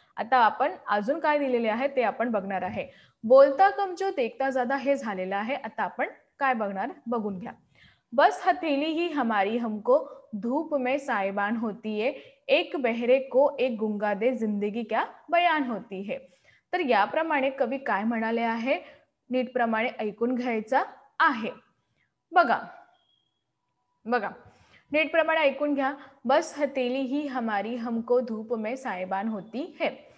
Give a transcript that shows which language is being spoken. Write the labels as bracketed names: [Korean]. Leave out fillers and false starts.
[Marathi] आता आपण अजून काय दिलेले आहे ते आपण बघणार आहे. [Hindi] बोलता कम जो देखता ज्यादा [Marathi] हे झालेलं आहे. आता आपण काय बघून घ्या. [Hindi] बस हथेली ही हमारी हमको धूप में साइबान होती है, एक बहरे को एक गुंगा दे जिंदगी क्या बयान होती है. [Marathi] तर याप्रमाणे कवी काय म्हणाले आहे नीटप्रमाणे ऐकून घ्यायचा आहे. बघा नीटप्रमाणे ऐकून घ्या. [Hindi] बस हथेली ही हमारी हमको धूप में साइबान होती है.